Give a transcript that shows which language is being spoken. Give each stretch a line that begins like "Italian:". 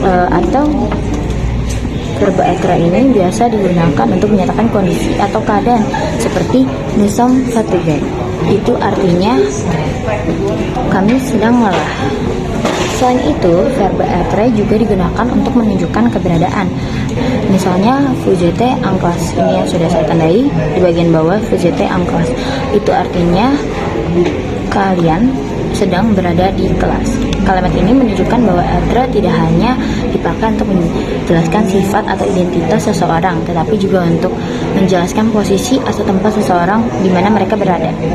Indonesian: Atau verb être ini biasa digunakan untuk menyatakan kondisi atau keadaan seperti
French: nous sommes fatigués.
Indonesian: Itu artinya kami sedang lelah. Selain itu, verb être juga digunakan untuk menunjukkan keberadaan.
French: Misalnya, vous êtes en classe.
Indonesian: Ini yang sudah saya tandai di bagian bawah, vous êtes en classe. Itu artinya kalian sedang berada di kelas. Kalimat ini menunjukkan bahwa être tidak hanya dipakai untuk menjelaskan sifat atau identitas seseorang, tetapi juga untuk menjelaskan posisi atau tempat seseorang di mana mereka berada.